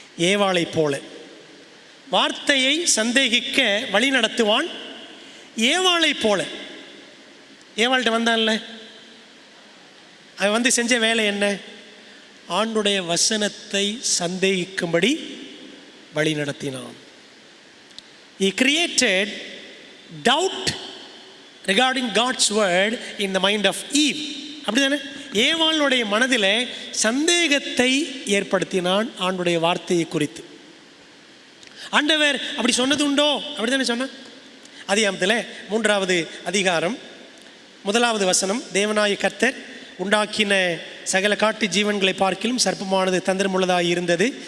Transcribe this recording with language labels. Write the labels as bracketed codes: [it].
[ta] ஏவாளை போல வார்த்தையை சந்தேகிக்க வழி நடத்துவான். ஏவாளை போல, ஏவாள்கிட்ட வந்தான்ல, அவன் வந்து செஞ்ச வேலை என்ன? ஆண்டுடைய வசனத்தை சந்தேகிக்கும்படி வழி நடத்தினான். [en] He created doubt regarding God's word in the mind of Eve. [ta] அப்படிதானே? ஏவாளுடைய மனதில் சந்தேகத்தை ஏற்படுத்தினான் ஆண்டுடைய வார்த்தையை குறித்து. ஆண்டவர் அப்படி சொன்னது உண்டோ? அப்படித்தானே சொன்னான். ஆதியாகமத்தில் 3வது அதிகாரம் 1வது வசனம், தேவனாய கர்த்தர் உண்டாக்கின சகல காட்டு ஜீவன்களை பார்க்கிலும் சர்ப்பமானது தந்திரமுள்ளதாக இருந்தது.